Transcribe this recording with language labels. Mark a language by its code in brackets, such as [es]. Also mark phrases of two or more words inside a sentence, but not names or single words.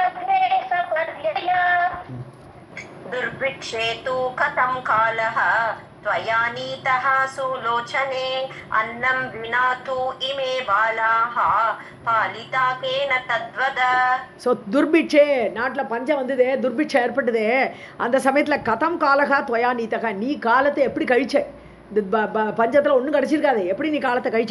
[sa] दुर्भिक्षे तु कथं कालः त्वया नीतः सुलोचने अन्नं विना तु इमे बालाः पालिता केन तद्वद. [ta] ஸோ துர்பிட்சே நாட்டில் பஞ்சம் வந்ததே, துர்பிட்சம் ஏற்பட்டதே, அந்த சமயத்தில் [sa] कथं कालः त्वया नीतः, [ta] நீ காலத்தை எப்படி கழிச்ச? இந்த பஞ்சத்தில் ஒன்றும் கிடச்சிருக்காது, எப்படி நீ காலத்தை கழிச்சை?